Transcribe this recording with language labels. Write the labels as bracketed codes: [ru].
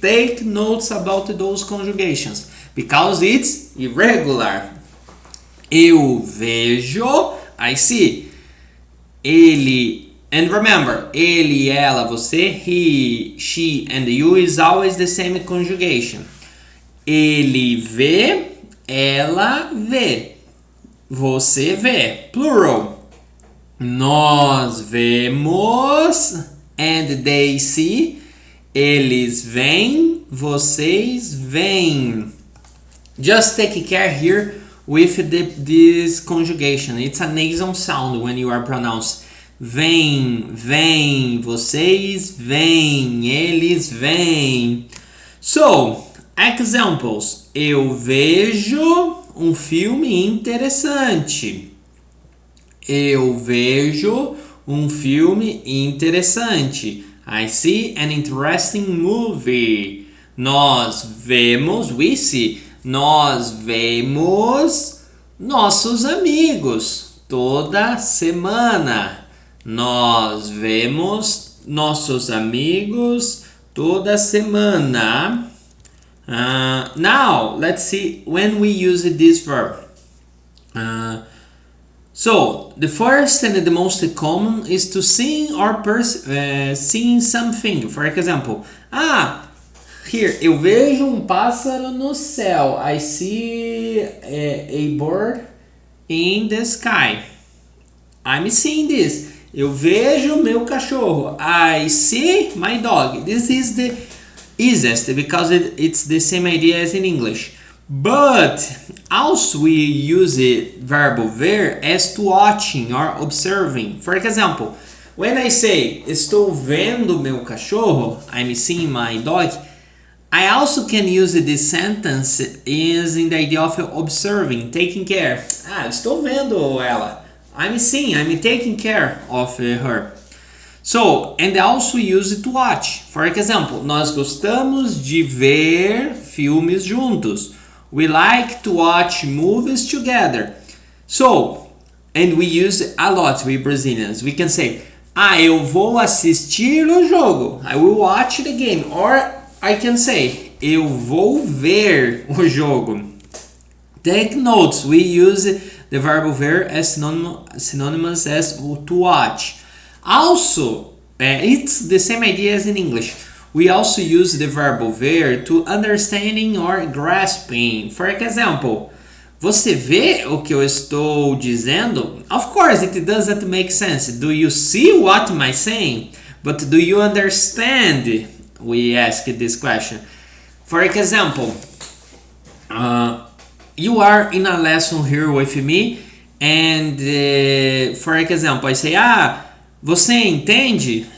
[en] Take notes about those conjugations because it's irregular. [pt] Eu vejo, [en] I see. Ele, and remember, [pt] ele, ela, você, [en] he, she, and you is always the same conjugation. [pt] Ele vê, ela vê, você vê, plural. Nós vemos, [en] and they see, [pt] eles veem, vocês veem. [en] Just take care here with this conjugation. It's a nasal sound when you are pronounced. [pt] Vem, vem, vocês vêm, eles vêm. [en] So, examples. [pt] Eu vejo um filme interessante. Eu vejo um filme interessante. [en] I see an interesting movie. [pt] Nós vemos, [en] we see. [pt] Nós vemos nossos amigos toda semana. Nós vemos nossos amigos toda semana. [en] Now, let's see when we use this verb. So, the first and the most common is to sing or seeing something. For example, here, [pt] eu vejo um pássaro no céu. [en] I see a bird in the sky. I'm seeing this. [pt] Eu vejo meu cachorro. [en] I see my dog. This is the easiest because it's the same idea as in English. But also we use the verb ver as to watching or observing. For example, when I say [pt] estou vendo meu cachorro, [en] I'm seeing my dog, I also can use this sentence is in the idea of observing, taking care. [pt] Estou vendo ela. [en] I'm seeing, I'm taking care of her. So, and also use it to watch. [pt] For example, nós gostamos de ver filmes juntos. [en] We like to watch movies together. So, and we use it a lot, we Brazilians. We can say, [pt] eu vou assistir o jogo. [en] I will watch the game. Or I can say, [pt] eu vou ver o jogo. [en] Take notes, we use the verb ver as synonymous as to watch. Also, it's the same idea as in English. We also use the verb ver to understanding or grasping. For example, [pt] você vê o que eu estou dizendo? [en] Of course, it doesn't make sense. Do you see what am I saying? But do you understand? We ask this question. For example, you are in a lesson here with me and for example, I say, [pt] você entende?